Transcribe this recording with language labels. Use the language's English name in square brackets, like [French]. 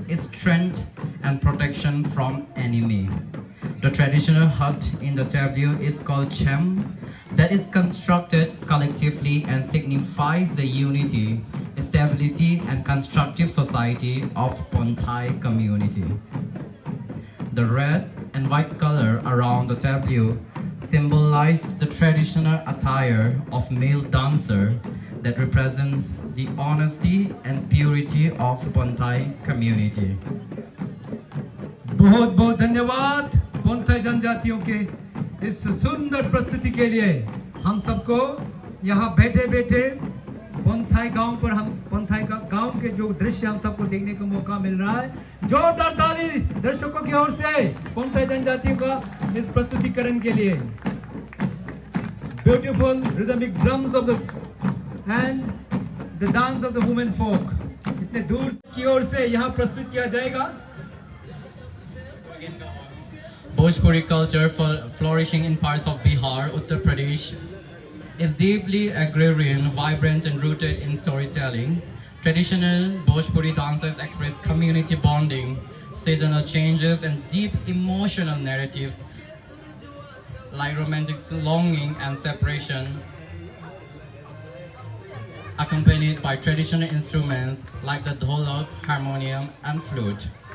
[English] strength and protection from enemy. The traditional hut in the tableau is called Chem, that is constructed collectively and signifies the unity, stability and constructive society of Ponthai community. The red and white color around the tableau symbolize the traditional attire of male dancer that represents the honesty and purity of Ponthai community. [Hindi] बहुत बहुत धन्यवाद पोंथाई जनजातियों के इस सुंदर प्रस्तुति के लिए। हम सबको यहाँ बैठे बैठे पोंथाई गांव पर हम पोंथाई का गांव के जो दृश्य हम सबको देखने का मौका मिल रहा है। जोरदार ताली दर्शकों की ओर से पोंथाई जनजातियों का इस प्रस्तुतिकरण के लिए। [English] beautiful rhythmic drums of the and the dance of the women folk [Hindi] इतने दूर की ओर से यहाँ प्रस्तुत किया जाएगा। [English] Bhojpuri culture flourishing in parts of Bihar, Uttar Pradesh is deeply agrarian, vibrant and rooted in storytelling. Traditional Bhojpuri dances express community bonding, seasonal changes and deep emotional narratives like romantic longing and separation, accompanied by traditional instruments like the dholak, harmonium and flute.